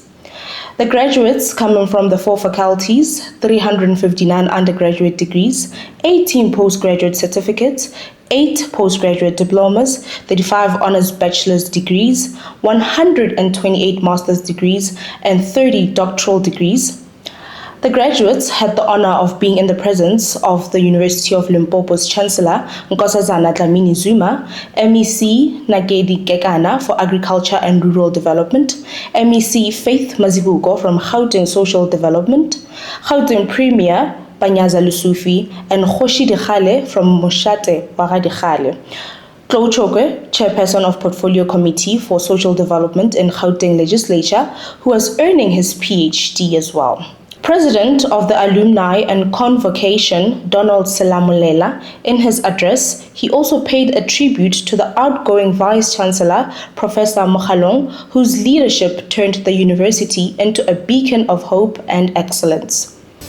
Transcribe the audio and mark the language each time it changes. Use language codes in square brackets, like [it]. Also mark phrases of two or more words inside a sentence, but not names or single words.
[en] The graduates, coming from the 4 faculties, 359 undergraduate degrees, 18 postgraduate certificates, 8 postgraduate diplomas, 35 honors bachelor's degrees, 128 master's degrees, and 30 doctoral degrees. The graduates had the honor of being in the presence of the University of Limpopo's Chancellor, Nkosazana Dlamini Zuma, MEC Nakedi Kekana for Agriculture and Rural Development, MEC Faith Mazibuko from Gauteng Social Development, Gauteng Premier Panyaza Lusufi, and Khoshi Dikgale from Moshate Waga Dikgale. Klo Chokwe, Chairperson of Portfolio Committee for Social Development in Gauteng Legislature, who was earning his PhD as well. President of the Alumni and Convocation, Donald Selamulela, in his address, he also paid a tribute to the outgoing Vice-Chancellor, Professor Mokgalong, whose leadership turned the university into a beacon of hope and excellence.